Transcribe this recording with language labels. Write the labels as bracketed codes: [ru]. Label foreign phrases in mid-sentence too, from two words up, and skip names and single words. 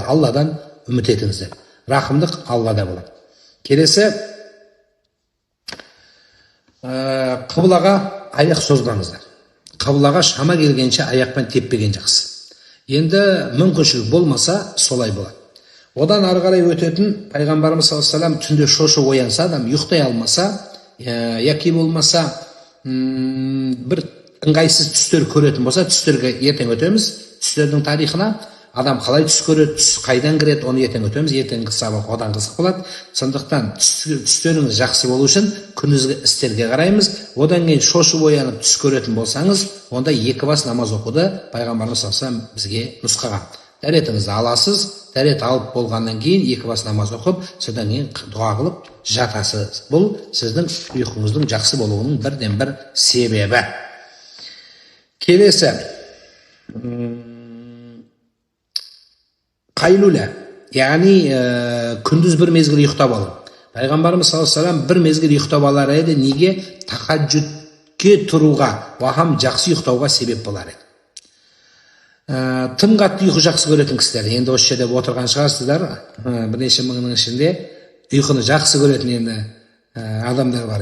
[kk] Алладан үміт етіңіздер. Рахымдық Аллада болады. Келесі, қыблаға аяқ созбаңыздар. Қыблаға шама келгенше аяқпен теппеген жақсы. Енді мүмкіншілік болмаса солай болады. Одан ары қарай өтетін пайғамбарымыз [ar] صلى الله عليه وسلم [kk] түнде шошып оянса, адам ұйықтай алмаса, яки болмаса бір ыңғайсыз түстер көретін болса, түстерге ертең өтеміз. Түстердің тарихына адам қалай түс көреді, түс қайдан кіреді, оны ертең өтеміз. Ертеңгі сабақ одан қызық болады. Сондықтан түстеріңіз жақсы болу үшін күндізгі істерге қараймыз. Одан кейін шошып оянып түс көретін болсаңыз, онда 2 бас намаз оқуды пайғамбарымыз [ar] صلى الله عليه وسلم [kk] бізге нұсқаған. Дәретіңізді аласыз, дәрет алып болғаннан кейін 2 бас намаз оқып, содан кейін дұға қылып жатасыз. Бұл сіздің ұйқыңыздың жақсы болуының бірден-бір себебі. Келесі, қайлуля, яғни күндіз бір мезгіл ұйықтап алу. Пайғамбарымыз [ar] صلى الله عليه وسلم [kk] бір мезгіл ұйықтап алар еді. Неге? Тахаджудке тұруға, вахам жақсы ұйықтауға себеп болар еді. Тым қатты ұйқы жақсы көретін кісілер, енді осы жерде отырған шығарсыздар, бірнеше мыңның ішінде ұйқыны жақсы көретін енді адамдар бар.